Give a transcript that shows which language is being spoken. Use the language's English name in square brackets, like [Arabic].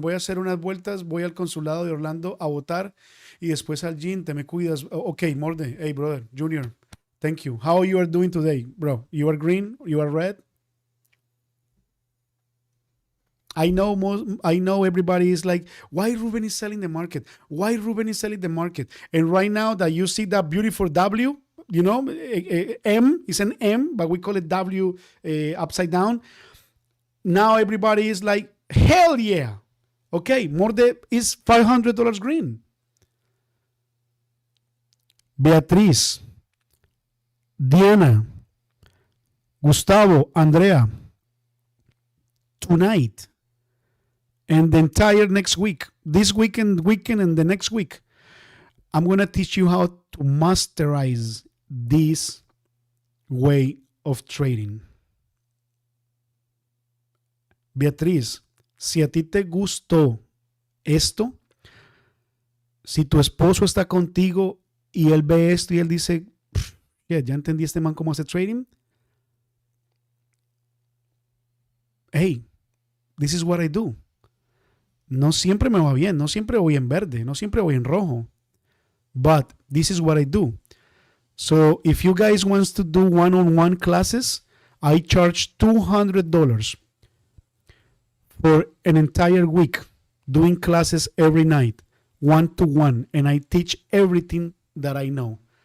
[Spanish] Voy a hacer unas vueltas, voy al consulado de Orlando a votar y después al gym. Te me cuidas. [English] Okay, Morde. Hey, brother, Junior. Thank you. How you are doing today, bro? You are green? You are red? I know everybody is like, why Ruben is selling the market? Why Ruben is selling the market? And right now that you see that beautiful W, you know, M is an M, but we call it W upside down. Now everybody is like, hell yeah. Okay, Morde is $500 green. Beatriz, Diana, Gustavo, Andrea, tonight, and the entire next week, this weekend, and the next week, I'm going to teach you how to masterize this way of trading. [Spanish] Beatriz, si a ti te gustó esto, si tu esposo está contigo y él ve esto y él dice, ya entendí este man cómo hace trading. [English] Hey, this is what I do. [Spanish] No siempre me va bien, no siempre voy en verde, no siempre voy en rojo. [English] But this is what I do. So if you guys want to do one-on-one classes, I charge $200 for an entire week doing classes every night, 1-to-1, and I teach everything that I know.